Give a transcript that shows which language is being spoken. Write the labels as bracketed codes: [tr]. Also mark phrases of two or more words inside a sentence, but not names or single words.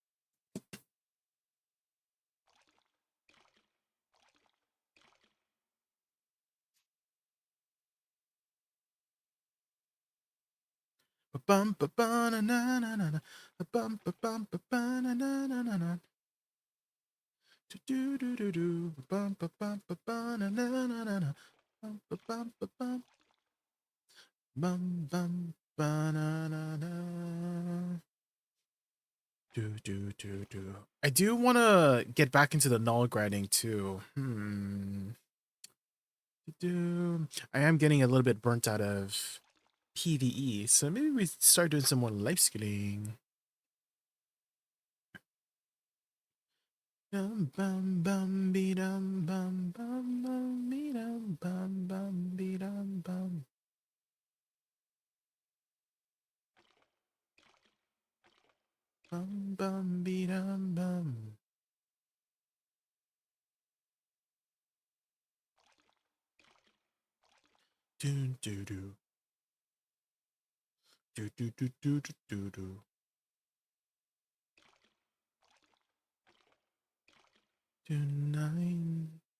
[en] Bum ba ba na na na na na. Bum ba bum ba ba na na na na na. Do do do do do. Bum ba bum ba ba na na na na na. Bum ba bum ba bum. Bum bum ba na na na. Do do do do. I do want to get back into the null grinding too. I am getting a little bit burnt out of PvE, so maybe we start doing some more life skilling. Bum bum bum be dum bum bum bum be dum bum bum be dum bum. Bum bum be dum bum. Do do do. Do do do do do do do. Tonight.